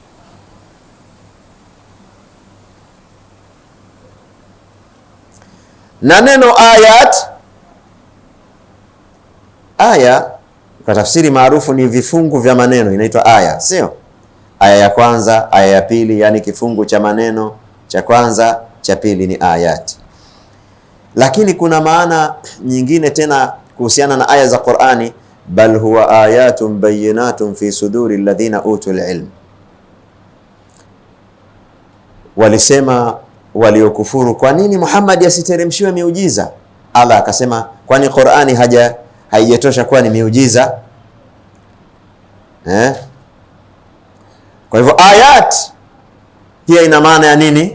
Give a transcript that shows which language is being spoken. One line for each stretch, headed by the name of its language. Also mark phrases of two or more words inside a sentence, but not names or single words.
Swahili: Na neno ayat, aya kwa tafsiri maarufu ni vifungu vya maneno, inaitwa aya, sio? Aya ya kwanza, aya ya pili, yani kifungu cha maneno cha kwanza, cha pili ni ayat. Lakini kuna maana nyingine tena kuhusiana na aya za Qur'ani, bal huwa
Arabic: آية بينة في صدور الذين أوتوا العلم.
Swahili: Walisema waliokufuru, kwa nini Muhammad asiteremshiwe miujiza? Allah akasema, kwani Qur'ani haijatosha kuwa ni miujiza? Kwa hivyo ayat pia ina maana ya nini?